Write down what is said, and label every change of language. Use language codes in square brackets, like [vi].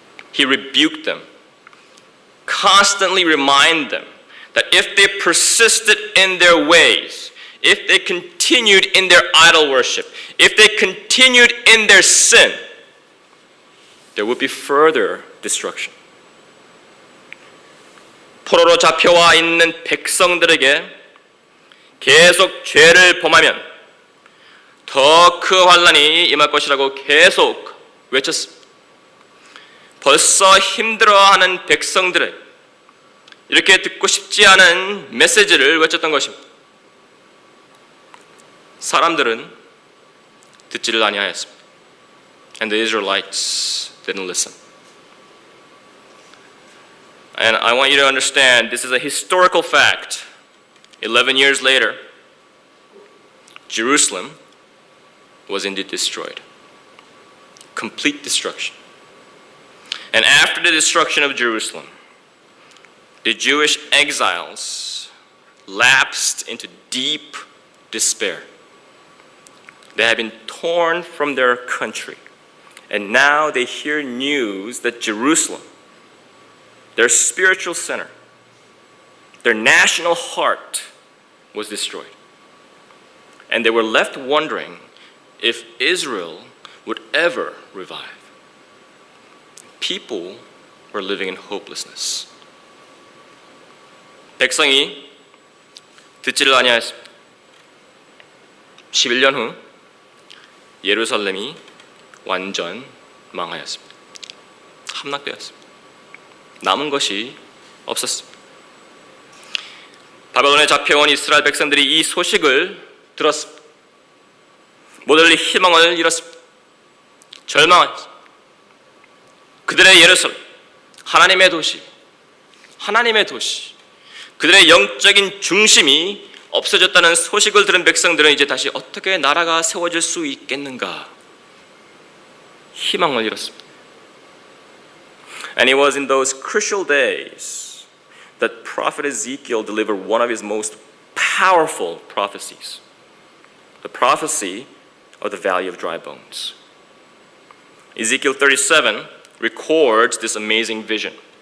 [en] He rebuked them, constantly reminded them that if they persisted in their ways, if they continued in their idol worship, if they continued in their sin, there would be further destruction. [ko] 포로로 잡혀와 있는 백성들에게 계속 죄를 범하면 더 큰 환난이 임할 것이라고 계속 외쳤습니다. 벌써 힘들어하는 백성들의 이렇게 듣고 싶지 않은 메시지를 외쳤던 것입니다. 사람들은 듣지를 아니하였습니다. [en] And the Israelites didn't listen. And I want you to understand this is a historical fact. 11 years later, Jerusalem was indeed destroyed. Complete destruction. And after the destruction of Jerusalem, the Jewish exiles lapsed into deep despair. They had been torn from their country, and now they hear news that Jerusalem, their spiritual center, their national heart, was destroyed. And they were left wondering if Israel would ever revive. People were living in hopelessness. [ko] 백성이 듣지를 아니하였습니다. 11년 후 예루살렘이 완전 망하였습니다. 함락되었습니다. 남은 것이 없었습니다. 바벨론에 잡혀온 이스라엘 백성들이 이 소식을 들었습니다. 모델리 희망을 잃었습니다. 절망했습니다. 그들의 예루살렘, 하나님의 도시, 그들의 영적인 중심이 없어졌다는 소식을 들은 백성들은 이제 다시 어떻게 나라가 세워질 수 있겠는가? 희망을 잃었습니다. [en] And it was in those crucial days that prophet Ezekiel delivered one of his most powerful prophecies, the prophecy of the valley of dry bones. Ezekiel 37 records this amazing vision.